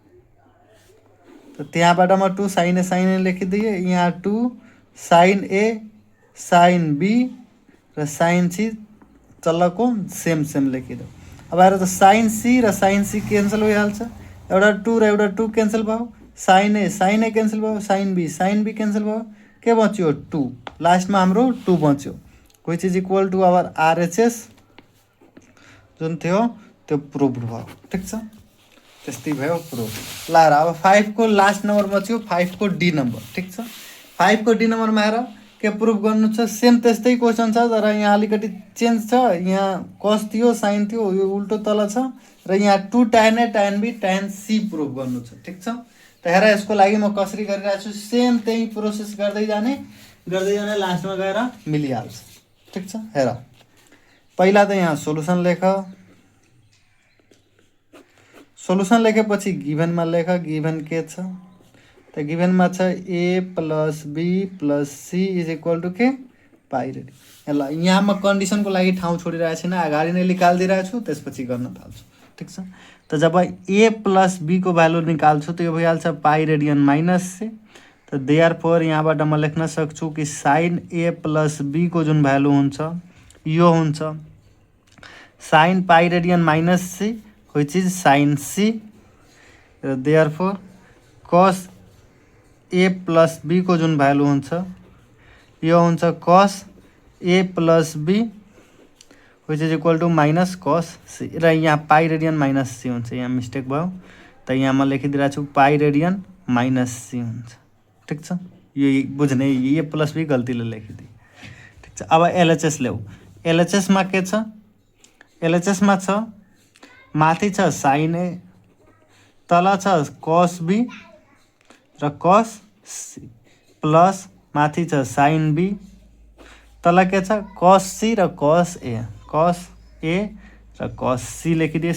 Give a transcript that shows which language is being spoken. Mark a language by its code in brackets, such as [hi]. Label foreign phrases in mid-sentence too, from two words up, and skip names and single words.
[ne] त त्यहाँबाट म 2 [en] sine A [ne] लेखिदिएँ, यहाँ 2 [en] sine A sine B [ne] र [en] sine C [ne] चल्लको सेम लेखिदेऊ। अब आएर त [en] sine C [ne] र [en] sine C cancel [ne] भइहाल्छ, एउटा 2 र एउटा 2 क्यान्सल भयो, [en] sine A cancel [ne] भयो, [en] sine B cancel [ne] भयो, के बच्यो 2, लास्टमा हाम्रो 2 बच्यो [en] which is equal to our RHS [ne] जुन थियो त्यो प्रुभ भयो। ठिक छ। त्यस्तै भयो प्रुभ। ल अब 5 को [en] last number [ne] बच्यो 5 को [en] D number. [ne] ठिक छ। 5 को [en] D numberमा [ne] आएर के प्रुभ गर्नु छ, सेम त्यस्तै क्वेसन छ तर यहाँ अलिकति चेन्ज छ। यहाँ कस थियो साइन थियो, यो उल्टो तल छ र यहाँ 2 [en] tan A tan B tan C [ne] प्रुभ गर्नु छ। ठिक छ। त हेर यसको लागि म कसरी गरिरहेको छु, सेम त्यही प्रोसेस गर्दै जाने लास्टमा गएर मिलिहाल्छ। ठिक छ। हेर पहिला त यहाँ सोलुसन लेख, सोलुसन लेखेपछि गिभनमा लेख गिभन के छ त गिभनमा छ [en] A plus B plus C is equal to [ne] के [en] pi radian. [ne] ल यहाँ म कन्डिसनको लागि ठाउँ छोडिरहेको छैन, अगाडि नै निकालिदिरहेको छु त्यसपछि गर्न थाल्छु। ठिक छ। त जब [en] A plus B [ne] को भ्यालु निकाल्छु त यो भइहाल्छ [en] pi radian minus C. [ne] त देयरफोर यहाँबाट म लेख्न सक्छु कि [en] sine A plus B [ne] को जुन भ्यालु हुन्छ यो हुन्छ [en] sine pi radian minus C which is sine C [ne] र [en] therefore cos A plus B [ne] को जुन भ्यालु हुन्छ यो हुन्छ [en] cos A plus B which is equal to minus cos C [ne] र यहाँ [en] pi radian minus C [ne] हुन्छ, यहाँ मिस्टेक भयो। त यहाँ म लेखिदिरहेको छु [en] pi radian minus C [ne] हुन्छ। ठिक छ। यो बुझ्ने [en] A plus B [ne] गल्तीले लेखिदिए। ठिक छ। अब एलएचएस ल्याऊ। एलएचएसमा के छ, एलएचएसमा छ माथि छ [en] sine A, [ne] तल छ [en] cos B [ne] र [en] cos C plus [ne] माथि छ [en] sine B, [ne] तल के छ [en] cos C [ne] र [en] cos A [ne] र [en] cos C [ne] लेखिदिए।